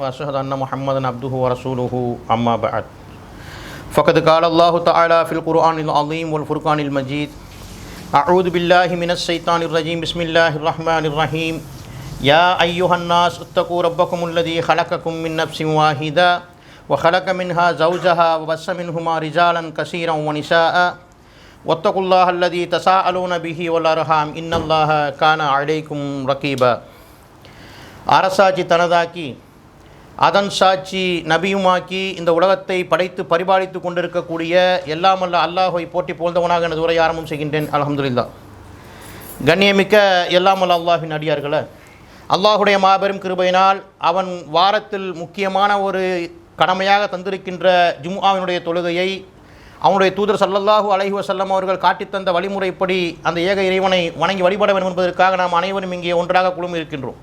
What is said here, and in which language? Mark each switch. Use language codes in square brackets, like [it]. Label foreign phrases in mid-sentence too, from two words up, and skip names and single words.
[ar] أشهد أن محمدا عبده و رسوله أما بعد فقد قال الله تعالى في القرآن العظيم والفرقان المجيد أعوذ بالله من الشيطان الرجيم بسم الله الرحمن الرحيم يا أيها الناس اتقوا ربكم الذي خلقكم من نفس واحدة و خلق منها زوجها و بث منهما رجالا كثيرا و نساء واتقوا الله الذي تساءلون به والأرحام إن الله كان عليكم رقيبا. [ta] அரசாட்சி தனதாக்கி அதன் சாட்சி நபியுமாக்கி இந்த உலகத்தை படைத்து பரிபாலித்து கொண்டிருக்கக்கூடிய எல்லாமல்ல அல்லாஹ்வை போற்றி புகழ்ந்தவனாக எனது உரை ஆரம்பம் செய்கின்றேன். அல்ஹம்துலில்லாஹ். கண்ணியமிக்க எல்லாமல்ல அல்லாஹ்வின் அடியார்களே, அல்லாஹுடைய மாபெரும் கிருபையினால் அவன் வாரத்தில் முக்கியமான ஒரு கடமையாக தந்திருக்கின்ற ஜும்ஆவினுடைய தொழுகையை அவனுடைய தூதர் [ar] صلى الله عليه وسلم [ta] அவர்கள் காட்டித்தந்த வழிமுறைப்படி அந்த ஏக இறைவனை வணங்கி வழிபட வேண்டும் என்பதற்காக நாம் அனைவரும் இங்கே ஒன்றாக குழுமி இருக்கின்றோம்.